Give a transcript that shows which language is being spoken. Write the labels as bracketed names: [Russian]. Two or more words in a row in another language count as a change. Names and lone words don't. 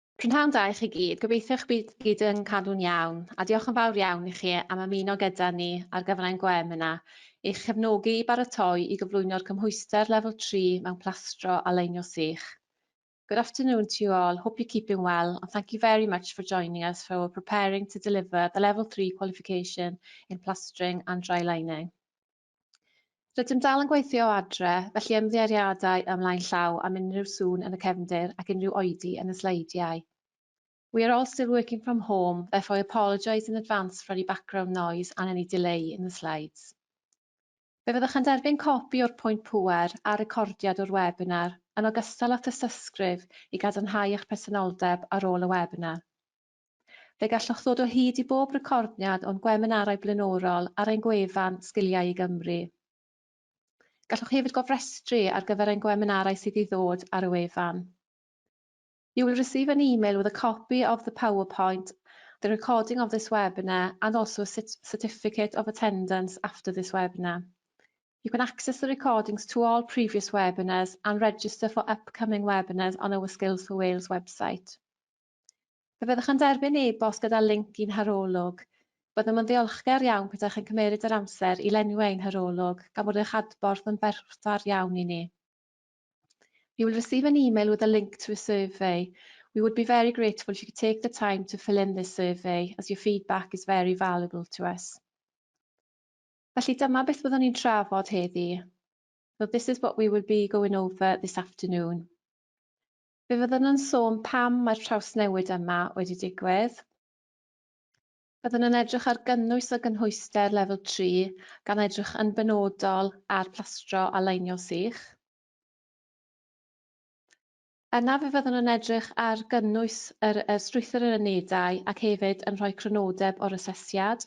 [Welsh] Prynhawn da i chi gyd, gobeithio eich bydd gyd yn cadw'n iawn, a diolch yn fawr iawn i chi am ymuno gyda ni ar gyfer ein gwem yna, i'ch cefnogi i baratoi i gyflwyno'r cymhwyster Lefel 3 mewn Plastro a Leinio Sych. [English] Good afternoon to you all, hope you're keeping well, and thank you very much for joining us for preparing to deliver the Level 3 qualification in Plastering and Dry Lining. [Welsh] Rydym dal yn gweithio o adre, felly ymddiheuriadau ymlaen llaw am unrhyw sŵn yn y cefndir ac unrhyw oedi yn y sleidiau. [English] We are all still working from home, therefore I apologise in advance for any background noise and any delay in the slides. [Welsh] Fe fyddwch yn derbyn copi o'r pwynt pŵer a recordiad o'r webinar yn ogystal â thysysgrif i gadarnhau eich presenoldeb ar ôl y webinar. Fe gallwch ddod o hyd i bob recordiad o'n gwebinarau blaenorol ar ein gwefan Sgiliau i Gymru. Gallwch hefyd gofrestru ar gyfer ein gwebinarau sydd i ddod ar y wefan. [English] You will receive an email with a copy of the PowerPoint, the recording of this webinar, and also a certificate of attendance after this webinar. You can access the recordings to all previous webinars and register for upcoming webinars on our Skills for Wales website. [Welsh] Fe fyddwch yn derbyn e-bost gyda linc i'n harolwg. Byddem yn ddiolchgar iawn pydach yn cymeryd yr amser i lenwi ein harolwg, gan bod eich adborth yn berffaith iawn i ni. [English] You will receive an email with a link to a survey. We would be very grateful if you could take the time to fill in this survey, as your feedback is very valuable to us. [Welsh] Felly dyma beth byddwn ni'n trafod heddi. [English] So this is what we will be going over this afternoon. [Welsh] Fe fyddwn yn sôn pam mae'r trawsnewid yma wedi digwydd. Byddwn yn edrych ar gynnwys y gynhwyster Lefel 3 gan edrych yn benodol ar Plastro a Leinio Sych. Yna fe fyddwn yn edrych ar gynnwys yr strwythur yr unedau ac hefyd yn rhoi crynodeb o'r asesiad.